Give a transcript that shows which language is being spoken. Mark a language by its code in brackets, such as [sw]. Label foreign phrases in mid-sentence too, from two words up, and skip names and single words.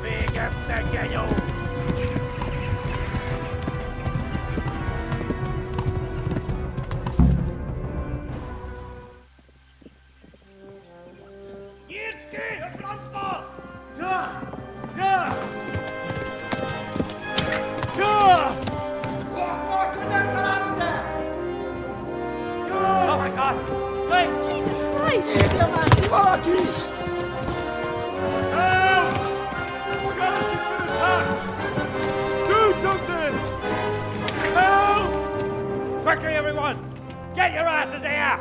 [hu] Végeztek, genyó! Nyitd ki a francba! Ja! Ja! Ja! [en] Oh my God! Wait! Jesus Christ! Help! Skeleton's been attacked! Do something! Help! Quickly, everyone! Get your asses here!